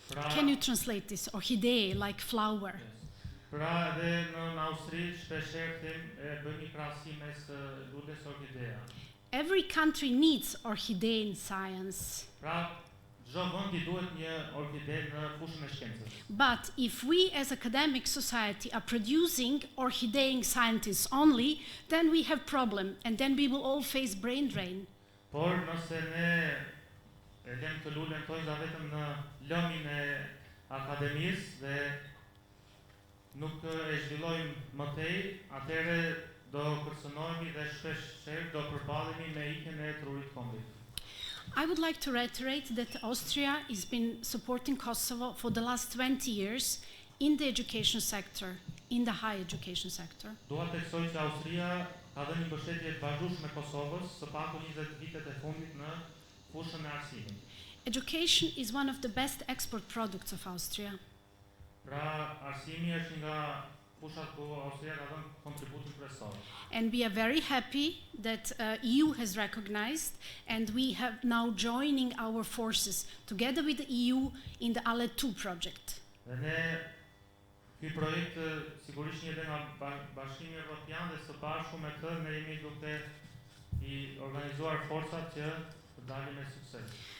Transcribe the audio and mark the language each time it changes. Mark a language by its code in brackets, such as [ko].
[en] Can you translate this? Orchidee, like flower. [sq] Pra dhe në Austri shpeshherë bëjmë një krahasim mes lules orkidea. [en] Every country needs orchideen science. [sq] Pra çdo vend I duhet një orkide në fushën e shkencës. [en] But if we as academic society are producing orchideen scientists only, then we have problem and then we will all face brain drain. [sq] Por nëse ne e lëm të lulen tojza vetëm në lëmin e akademisë dhe nuk e zhvillojmë më tej, atëherë do kërcënohemi dhe shpesh do përballemi me ikjen e trurit kombit. [en] I would like to reiterate that Austria has been supporting Kosovo for the last 20 years in the education sector, in the higher education sector. [sq] Dua të theksoj që Austria ka dhënë një mbështetje të vazhdueshme Kosovës së paku 20 vitet e fundit në fushën e arsimit. [en] Education is one of the best export products of Austria. [sq] Pra, arsimi është nga fushat ku Austria ka dhënë kontributin kryesor. [en] And we are very happy that EU has recognized and we have now joining our forces together with the EU in the ALE 2 project. [sq] Dhe ne ky projekt sigurisht një nga Bashkimi Evropian dhe së bashku me këtë ne jemi duke I organizuar forcat që të dalin me sukses.